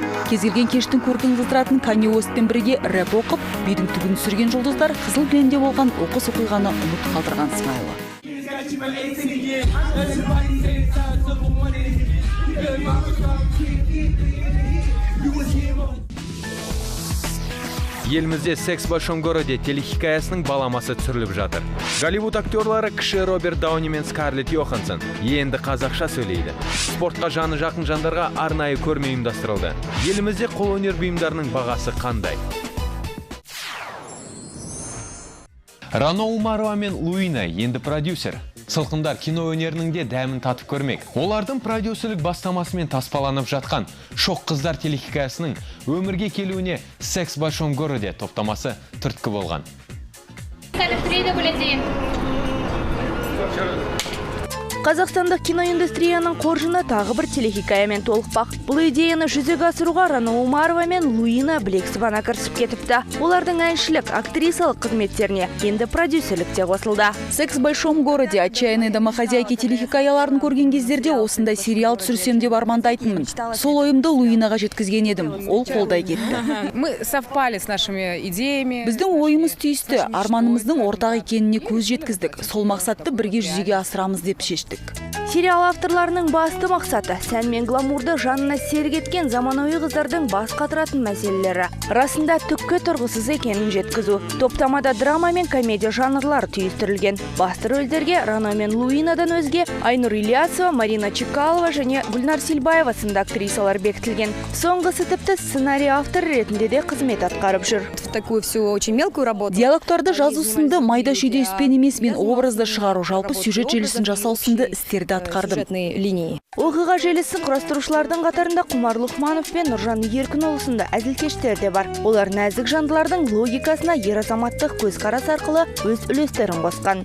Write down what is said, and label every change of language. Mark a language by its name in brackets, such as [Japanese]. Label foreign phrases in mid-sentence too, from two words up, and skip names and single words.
[Kazakh] Кез келген кештің көркін қыздыратын Канье Уэстпен бірге рэп оқып, бидің түгін түсірген жұлдыздар қызыл кілемде болған оқыс оқиғаны ұмыт қалдырған сыңайлы. Елімізде «Секс в большом городе» телехикаясының баламасы түсіріліп жатыр. Голливуд актерлары кіші Роберт Дауни мен Скарлетт Йоханссон енді қазақша сөйлейді. Спортқа жаны жақын жандарға арнайы көрме ұйымдастырылды. Елімізде қолөнер бұйымдарының бағасы қандай? Рано Умарова мен Луина енді продюсер. Сылқымдар кино өнерінің де дәмін татып көрмек. Олардың продюсерлік бастамасымен таспаланып жатқан «Шоқ қыздар» телехикаясының өмірге келуіне «Секс в большом городе» топтамасы түрткі болған. Қазақстандық киноиндустрияның қоржыны тағы бір телехикаямен толықпақ. Бұл идеяны жүзеге асыруға Рано Умарова мен Луина Білексібана кірісіп кетіпті. Олардың әншілік, актрисалық қызметтеріне енді продюсерлік те қосылды. «Секс в большом городе» «Отчаянные домохозяйки» телехикаяларын көрген кездерде осындай сериал түсірсем деп армандайтынмын. Сол ойымды Луинаға жеткізген едім. Ол қолдай кетті. [Russian] Мы совпали с нашими идеями. [Kazakh] Біздің ойымыз түйісті, арманымыздың ортақ екеніне көз жеткіздік. Сол мақсатты бірге жүзеге асырамыз деп шештік. Сериал авторларының басты мақсаты сән мен гламурды жанына серік еткен заманауи қыздардың бас қатыратын мәселелері. Расында түкке тұрғысыз екенін жеткізу. Топтамада драма мен комедия жанрлары түйістірілген. Басты рөлдерге Рано мен Луинадан өзге Айнұр Ильясова, Марина Чекалова және Гүлнар Силбаева сынды актрисалар бекітілген. Соңғысы тіпті сценарий автор ретінде де қызмет атқарып жүр. [Russian] Такую всю очень мелкую работу. [Kazakh] Диалогтарды жазу сынды майда шүйде іспен емес, мен образды шығару, жалпы сюжет желісін жасау сынды істерді атқардым. Оқиға желісін құрастырушылардың қатарында Құмар Лұқманов пен Нұржан Еркінұлы сынды әзілкештер де бар. Олар нәзік жандылардың логикасына ер азаматтық көзқарас арқылы өз үлестерін қосқан.